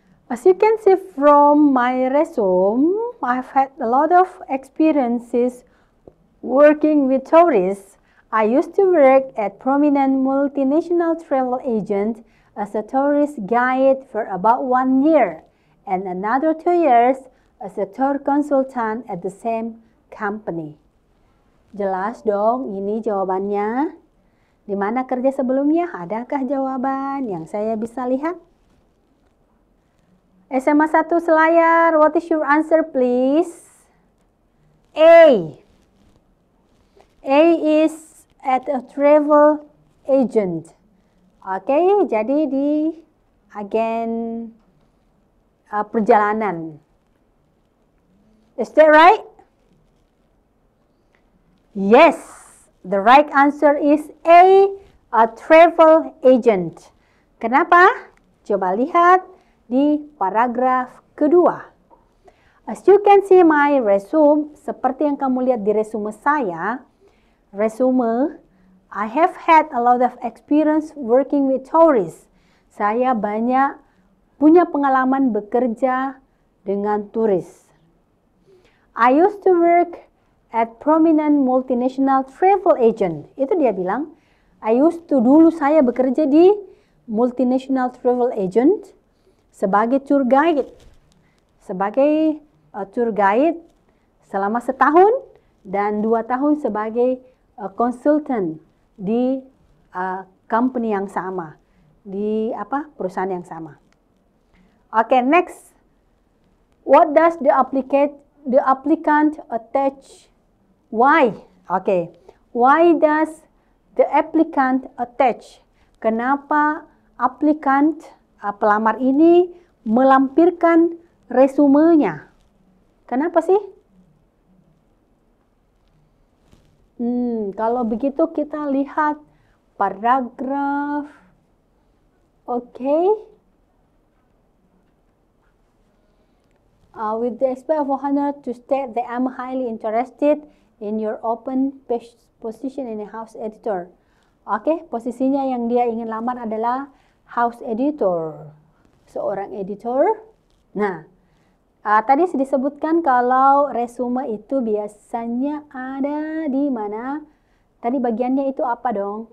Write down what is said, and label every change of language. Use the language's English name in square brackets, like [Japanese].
[English] As you can see from my resume, I've had a lot of experiences working with tourists. I used to work at prominent multinational travel agent as a tourist guide for about 1 year and another 2 years as a tour consultant at the same company. [Indonesian] Jelas dong, ini jawabannya. Di mana kerja sebelumnya? Adakah jawaban yang saya bisa lihat? [English] SMA 1 selayar, what is your answer please? A. A is at a travel agent. [Indonesian] Oke, jadi di agen perjalanan. [English] Is that right? Yes, the right answer is A travel agent. [Indonesian] Kenapa? Coba lihat di paragraf kedua. [English] As you can see my resume, [Indonesian] seperti yang kamu lihat di resume saya, [English] I have had a lot of experience working with tourists. [Indonesian] Saya banyak punya pengalaman bekerja dengan turis. [English] I used to work at prominent multinational travel agent. [Indonesian] Itu dia bilang, dulu saya bekerja di multinational travel agent sebagai tour guide. Sebagai tour guide selama 1 tahun dan 2 tahun sebagai consultant di company yang sama, di perusahaan yang sama. [English] Okay, next. What does the applicant attach? Why? Okay. Why does the applicant attach? [Indonesian] Kenapa applicant pelamar ini melampirkan resumenya? Kenapa sih? Kalau begitu kita lihat paragraf. Okay. [English] With the respect of honor to state that I'm highly interested in your open position in a house editor. [Indonesian] Oke, posisinya yang dia ingin lamar adalah house editor, seorang editor. Nah, tadi disebutkan kalau resume itu biasanya ada di mana? Tadi bagiannya itu apa dong?